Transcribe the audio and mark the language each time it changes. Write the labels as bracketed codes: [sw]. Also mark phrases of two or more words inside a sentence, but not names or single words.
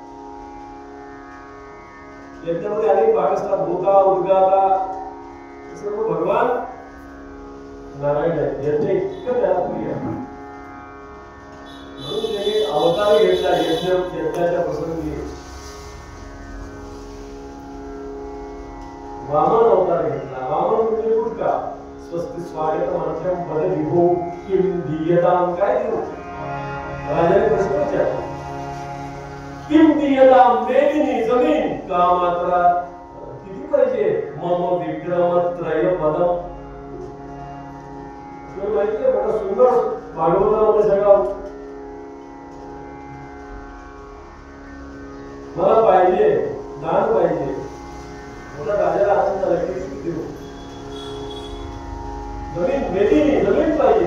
[mr] यज्ञामध्ये अनेक भाग असतात, भूता उद्गाता, सर्व भगवान नारायण आहे. यज्ञ इतकं त्याला प्रिय आहे, म्हणून त्यांनी अवतार घेतला यज्ञाच्या प्रसंगी. वामन अवतार घेतला. वामन म्हणजे कुठला? [sa] स्वस्ति स्वागतम अर्घ्यम पद विभो किम दीयताम, [mr] काय देऊ? राजाने प्रश्न विचारला, [sa] किम दीयताम, [mr] मेदिनी जमीन का मात्रा किती पाहिजे? [sa] मम विक्रम त्रय पदम. [mr] तुम्हाला माहिती आहे बघा, सुंदर भागवतामध्ये सगळं मला पाहिजे, दान पाहिजे. मला राजाला आनंद झाला की देऊ. जमीन, मेदिनी जमीन पाहिजे.